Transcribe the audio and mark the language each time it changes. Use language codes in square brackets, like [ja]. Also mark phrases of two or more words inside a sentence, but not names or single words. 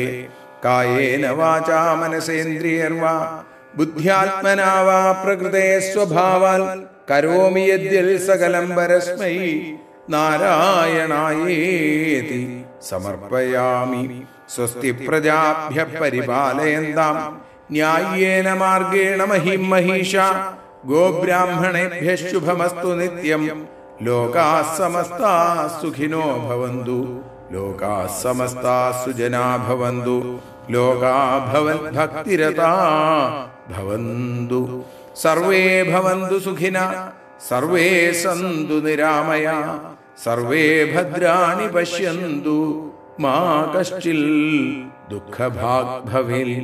[sa] കായേന വാചാ മനസേന്ദ്രിയർവാ ബുദ്ധ്യാത്മനാ വാ പ്രകൃതേ സ്വഭാവാൽ കരോമി യദ്യൽ സകലം പരസ്മൈ നാരായണായേതി സമർപ്പയാമി. സ്വസ്തി പ്രജാഭ്യഃ പരിപാലയന്താം ന്യായേന മാർഗേണ മഹിം മഹീഷാ ഗോബ്രാഹ്മണേഭ്യഃ ശുഭമസ്തു നിത്യം. ലോകാഃ സമസ്താഃ സുഖിനോ ഭവന്തു. ലോകാഃ സമസ്താഃ സുജനാ ഭവന്തു. ലോകാഃ ഭവദ്ഭക്തിരതാഃ ഭവന്തു. സർവേ ഭവന്തു സുഖിനഃ. സർവേ സന്തു നിരാമയാഃ. സർവേ ഭദ്രാണി പശ്യന്തു. മാ കശ്ചിൽ ദുഃഖഭാഗ് ഭവേൽ.